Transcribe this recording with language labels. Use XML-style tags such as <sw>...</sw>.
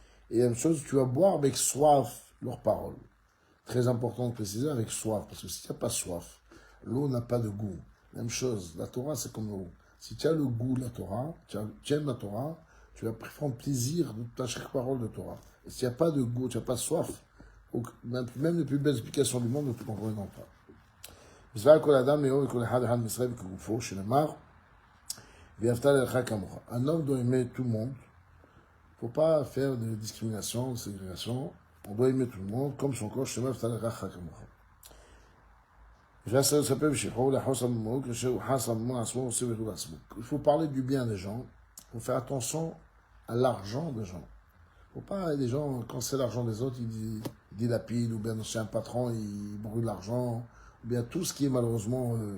<fr>Et la même chose, tu vas boire avec soif leurs paroles. Très important de préciser, avec soif, parce que si tu n'as pas soif, l'eau n'a pas de goût. Même chose, la Torah c'est comme l'eau. Si tu as le goût de la Torah, tu aimes la Torah, tu vas prendre plaisir de chaque parole de Torah. Et s'il n'y a pas de goût, tu n'as pas soif, même les plus belles explications du monde ne te comprendront pas.</fr> <he>מצווה כל אדם לאהוב וכל אחד אחד מישראל וכגופו, שנאמר, ואהבת לרעך כמוך.</he> <fr>Un homme doit aimer tout le monde. Il ne faut pas faire de discrimination, de ségrégation. On doit aimer tout le monde, comme son corps,</fr> <he>שנאמר, ואהבת לרעך כמוך.</he> <fr>Il faut parler du bien des gens. Il faut faire attention à l'argent des gens. Il ne faut pas, les gens, quand c'est l'argent des autres, ils dilapident, ou bien c'est un patron, il brûle l'argent, ou bien tout ce qui est malheureusement...</fr>